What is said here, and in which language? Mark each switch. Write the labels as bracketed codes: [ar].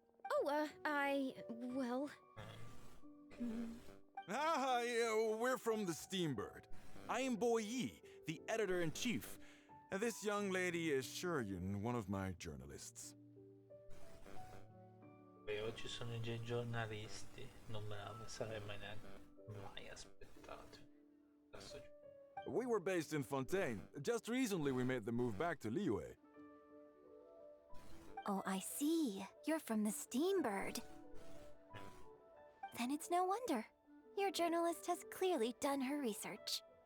[en] Oh, well... yeah, we're from the Steambird. I am Boy Yi, the editor-in-chief. And this young lady is Shuryun, one of my journalists. [it] Beh, oggi sono già i giornalisti, non me la sarei mai aspettato. Adesso [en] We were based in Fontaine. Just recently we made the move back to Liyue. Oh, I see. You're from the Steambird. Then it's no wonder. Your journalist has clearly done her research.